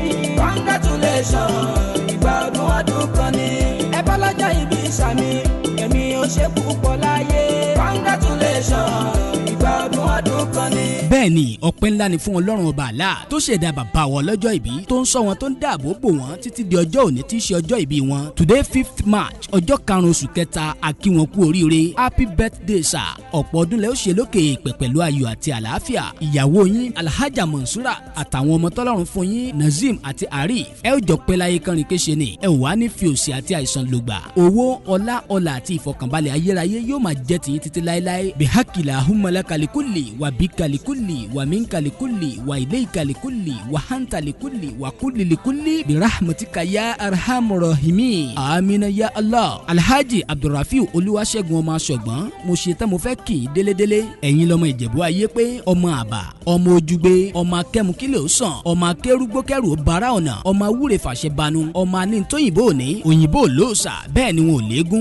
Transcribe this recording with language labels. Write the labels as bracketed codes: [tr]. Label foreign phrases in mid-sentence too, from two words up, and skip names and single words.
[yo] Congratulations ìgbádùn ọdún kan ní. Ẹ bá lọ́jọ́ ìbí sàmì ẹ̀mí ó ṣe púpọ̀ láyé. Congratulations ìgbádùn ọdún kan ní. Bẹ́ẹ̀ni ọpẹ́ ńlá ni fún Ọlọ́run ọba àlá tó ṣẹ̀dá bàbá wọn lọ́jọ́ ìbí tó ń ṣọ́ wọn tó ń dáàbò bò wọ́n títí di ọjọ́ òní tí í ṣe ọjọ́ ìbí wọn. [en] Today 5th March [yo] ọjọ́ karùn-ún oṣù kẹta a kí wọn kú oríire [en] happy birthday sir. [yo] Ọ̀pọ̀ ọdún lẹ́ ó ṣe lókè èèpẹ̀ pẹ̀lú ayọ̀ àti àlàáfíà. Ìyàwó yín Alhaja Mansura àtàwọn ọmọ tọ́lọ́run fún yín Nazim àti Arif ẹ ó jọ pẹ́ láyé kánrin kéṣe ni ẹ wà ní fi òṣì àti àìsàn lògbà. Owó ọlá ọlà àti ìfọkànbalẹ̀ ayérayé yóò máa jẹ́ tiyín títí láéláé. Bihakila humalakalikuli wa bikalikuli wa minkalikuli wa ileikalikuli wa hantalikuli wa kulilikuli [ar] برحمتك يا أرحم الراحمين. آمين يا الله. [yo] Alhaji Abdulrafiu Olúwaṣẹ́gun ọmọ Aṣọ̀gbọ́n mo ṣe tán mo fẹ́ kì í délédélé. Ẹ̀yin lọmọ Ìjẹ̀bú Ayépe ọmọ àbà ọmọ ojúgbe ọmọ akẹ́mukílẹ̀ ó sàn ọmọ akẹ́rúgbókẹ́rù bàrà ọ̀nà ọmọ awúre fàṣẹ banu ọmọ aníntóyìnbó òní òyìnbó lóòsà bẹ́ẹ̀ ni wọn ò léegun.